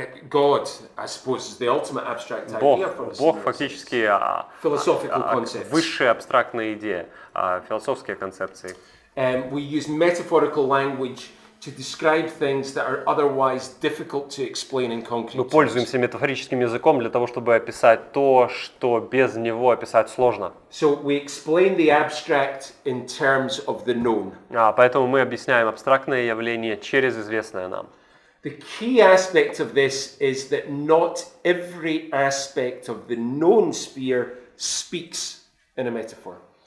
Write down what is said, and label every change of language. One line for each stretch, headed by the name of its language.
English: God, I suppose, is the ultimate abstract idea for us.
Russian: Бог фактически
English: Philosophical concepts.
Russian: высшая абстрактная идея, философские концепции.
English: We use metaphorical language to describe things that are otherwise difficult to explain in concrete
Russian: Мы
English: terms.
Russian: пользуемся метафорическим языком для того, чтобы описать то, что без него описать сложно.
English: So we explain the abstract in terms of the known.
Russian: Поэтому мы объясняем абстрактное явление через известное нам.
English: The key aspect of this is that not every aspect of the known sphere speaks in a metaphor.